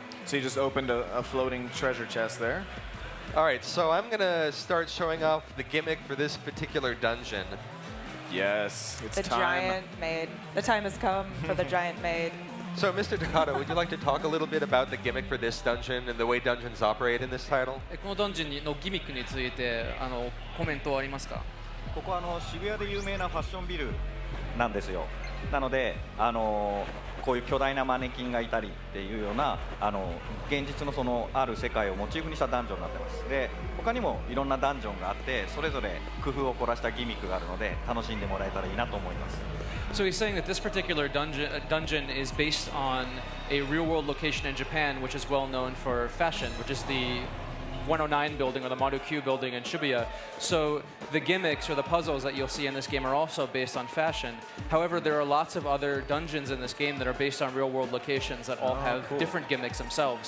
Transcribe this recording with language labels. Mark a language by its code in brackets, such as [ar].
[en] So you just opened a floating treasure chest there. All right, so I'm going to start showing off the gimmick for this particular dungeon. Yes, it's The time. giant maid. The time has come for the giant maid. So, Mr. Takata, would you like to talk a little bit about the gimmick for this dungeon and the way dungeons operate in this title? [ja] このダンジョンのギミックについてコメントはありますか？ここは渋谷で有名なファッションビルなんですよ。なのでこういう巨大なマネキンがいたりっていうような現実のそのある世界をモチーフにしたダンジョンになってます。で他にもいろんなダンジョンがあってそれぞれ工夫を凝らしたギミックがあるので楽しんでもらえたらいいなと思います。 [en] So he's saying that this particular dungeon is based on a real-world location in Japan, which is well known for fashion, which is the 109 building or the Maru Q building in Shibuya. So the gimmicks or the puzzles that you'll see in this game are also based on fashion. However, there are lots of other dungeons in this game that are based on real-world locations that all have different gimmicks themselves.